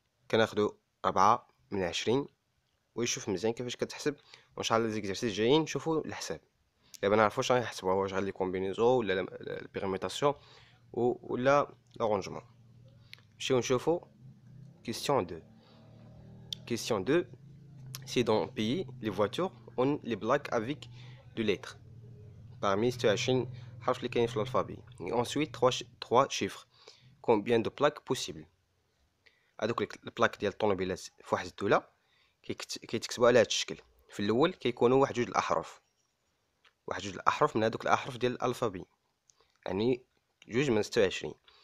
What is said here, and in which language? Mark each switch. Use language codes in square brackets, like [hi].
[ar] كناخدو 4 من 20 ويشوف مزيان كيفاش كتحسب. وان شاء الله ليزيكزارسيس جايين نشوفو الحساب. دابا نعرفو واش غنحسبوها، واش غادي كومبينيزون ولا البيرميتاسيون ولا لارونجمون. نمشيو نشوفو question 2. [fr] Question 2. Si dans un pays, les voitures ont les plaques avec deux lettres parmi 26 [ar] حرف اللي كاين في الالفابي. [fr] Et ensuite 3 chiffres. Combien de plaques possibles؟ [ar] هذوك البلاك ديال الطوموبيلات في واحد الدولة كيتكتبوا على هذا الشكل. في الاول كيكونوا واحد جوج الاحرف، من هذوك الاحرف ديال الالفابي، يعني جوج من 26.